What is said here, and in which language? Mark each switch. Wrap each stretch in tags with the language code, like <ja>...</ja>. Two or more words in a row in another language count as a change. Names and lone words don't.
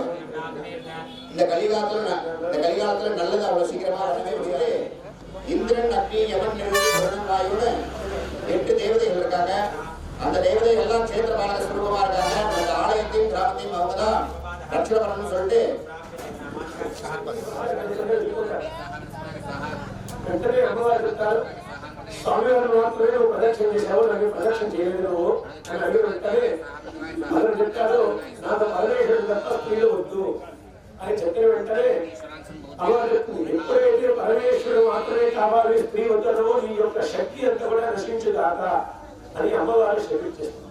<ta>இந்த கலிகாலத்துல நல்லது அவ்வளவு சீக்கிரமா வரவே முடியாது. இந்திரன், அக்னி, யமன், வருணன், வாயுன்னு 8 தேவதைகள் இருக்காங்க. அந்த தேவதைகள் எல்லாம் சேத்திரபாலக சுரூபமா இருக்காங்க. அந்த ஆலயத்தையும் கிராமத்தையும் அவங்கதான் ரட்சணை பண்ணணும்னு சொல்லிட்டு</ta> <te>స్వామివారు మాత్రమే నువ్వు ప్రదక్షిణ చేసావు, నాకు ప్రదక్షిణ చేయలేదు నువ్వు అని అడిగినట్టే అతను చెప్తాడు, నాకు పరమేశ్వరుడు తప్ప స్త్రీలు వద్దు అని చెప్పిన వెంటనే అమ్మవారు చెప్తుంది, ఎప్పుడైతే పరమేశ్వరుడు మాత్రమే కావాలి స్త్రీ వద్దనో నీ యొక్క శక్తి అంతా కూడా నశించుగాక అని అమ్మవారు శపించేస్తుంది.</te>